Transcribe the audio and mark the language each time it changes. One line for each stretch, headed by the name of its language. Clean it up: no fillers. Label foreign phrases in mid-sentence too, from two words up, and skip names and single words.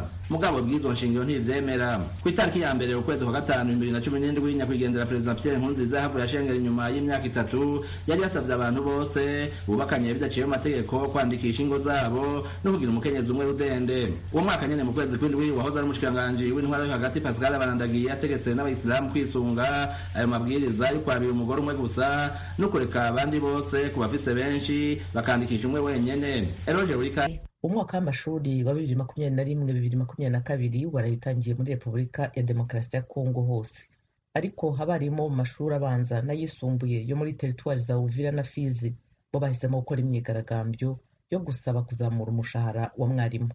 Rundi: Mugabo bw'izo nshingiro ntivyemera. Ku itariki ya mbere ukwezi kwa 5 2017 nyakwigendera Perezida Pierre Nkurunziza havuye ashengera inyuma y'imyaka 3 yari yasavye abantu bose bubakanye bidaciye mu mategeko kwandikisha ingo zabo no kugira umukenyezi umwe rudende. Uwo mwaka nyene mu kwezi kw'indwi wahoze ari umushikiranganji w'intwaro yo hagati Pascal Barandagiye yategetse n'abayisilamu kwisunga ayo mabwiriza yo kwabira umugore umwe gusa no kureka abandi bose ku bafise benshi bakandikisha umwe wenyene. Eroje Wika. Umwaka w'amashuri wa 2021-2022 warayitangiye muri Repubulika ya Demokarasi ya Kongo hose, ariko habarimo mu mashuri abanza n'ayisumbuye yo muri teritwari za Uvira na Fizi bo bahisemo gukora imyigaragambyo yo gusaba kuzamura umushahara wa mwarimu.